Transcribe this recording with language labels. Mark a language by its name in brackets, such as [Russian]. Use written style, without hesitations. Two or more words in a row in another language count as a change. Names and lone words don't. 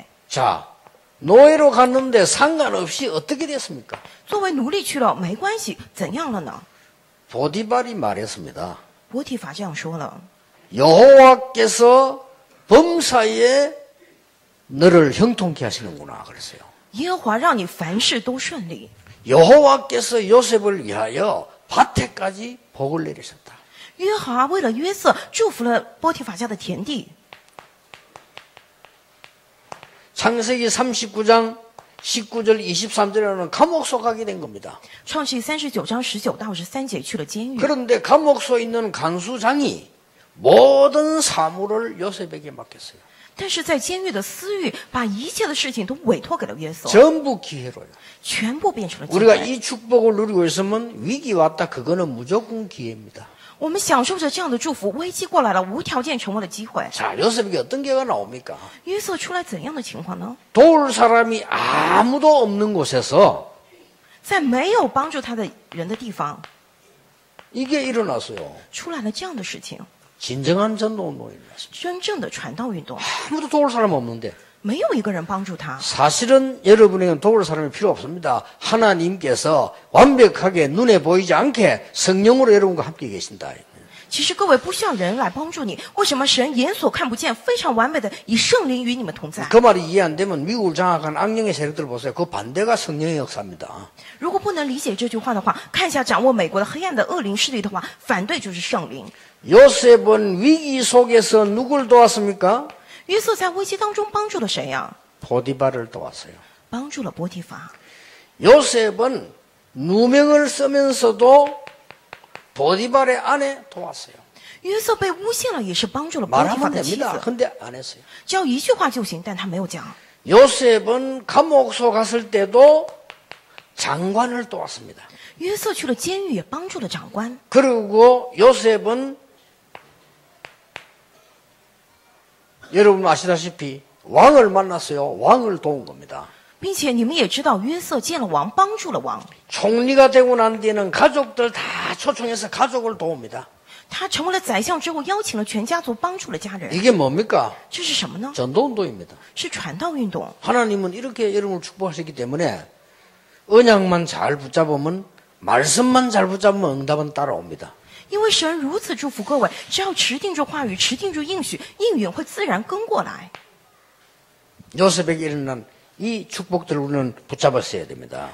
[Korean] 자, 노예로 갔는데 상관없이 어떻게 됐습니까? [Chinese] 作为奴隶去了没关系，怎样了呢？ [Korean] 보디발이 말했습니다. [Chinese] 波提法这样说了： [Korean] 여호와께서 범사에 너를 형통케 하시는구나 그랬어요. [Chinese] 耶和华让你凡事都顺利。 [Korean] 여호와께서 요셉을 위하여 밭에까지 복을 내리셨다. [Chinese] 约和华为了约瑟祝福了波提法家的田地。 [Korean] 창세기 39장 19절 23절에는 감옥소 가게 된 겁니다. [Chinese] 创世39章19到13节去了监狱。 [Korean] 그런데 감옥소에 있는 간수장이 모든 사물을 요셉에게 맡겼어요. [Chinese] 但是在监狱的私狱把一切的事情都委托给了约瑟， [Korean] 전부 기회로요. [Chinese] 全部变成了机 [Korean] 우리가 [Chinese] 会。 [Korean] 이 축복을 누리고 있으면 위기 왔다 그거는 무조건 기회입니다. [Chinese] 我们享受着这样的祝福，危机过来了，无条件成为了机会。 [Korean] 자, 요셉에게 어떤 기회가 나옵니까? [Chinese] 约瑟出来怎样的情况呢？ [Korean] 도울 사람이 아무도 없는 곳에서 [Chinese] 在没有帮助他的人的地方， [Korean] 이게 일어났어요. [Chinese] 出来了这样的事情， [Korean] 진정한 전도운동이 일어났어요. [Chinese] 真正的传道运动， [Korean] 아무도 도울 사람 없는데 [Chinese] 没有一个人帮助他。 [Korean] 사실은 여러분에게는 도울 사람이 필요 없습니다. 하나님께서 완벽하게 눈에 보이지 않게 성령으로 여러분과 함께 계신다. [Chinese] 其实各位不需要人来帮助你，为什么神眼所看不见，非常完美的以圣灵与你们同在？ [Korean] 그 말이 이해 안 되면 미국을 장악한 악령의 세력들 보세요. 그 반대가 성령의 역사입니다. [Chinese] 如果不能理解这句话的话，看一下掌握美国的黑暗的恶灵势力的话，反对就是圣灵。 [Korean] 요셉은 위기 속에서 누굴 도왔습니까? [Chinese] 约瑟在危机当中帮助了谁呀、 [Korean] 보디발을 도왔어요. [Chinese] 帮助了波提法。 [Korean] 요셉은 누명을 쓰면서도 보디발의 아내 도왔어요. [Chinese] 约瑟被诬陷了，也是帮助了波提法 [Korean] 말하면 [Chinese] 的妻 [Korean] 됩니다. [Chinese] 子。 [Korean] 근데 안 했어요. [Chinese] 只要一句话就行，但他没有讲。 [Korean] 요셉은 감옥소 갔을 때도 장관을 도왔습니다. [Chinese] 约瑟去了监狱，也帮助了长官。 [Korean] 그리고 요셉은 여러분 아시다시피 왕을 만났어요. 왕을 도운 겁니다. [Chinese] 并且你们也知道，约瑟见了王，帮助了王。 [Korean] 총리가 되고 난 뒤에는 가족들 다 초청해서 가족을 도웁니다. [Chinese] 他成为了宰相之后，邀请了全家族，帮助了家人。 [Korean] 이게 뭡니까? [Chinese] 这是什么呢？ [Korean] 전도운동입니다. [Chinese] 是传道运动。 [Korean] 하나님은 이렇게 여러분을 축복하셨기 때문에 언약만 잘 붙잡으면 말씀만 잘 붙잡으면 응답은 따라옵니다. [Chinese] 因为神如此祝福各位，只要持定住话语，持定住应许，应允会自然跟过来。 [Korean] 요셉에게 일어난 이 축복들을 우리는 붙잡았어야 됩니다.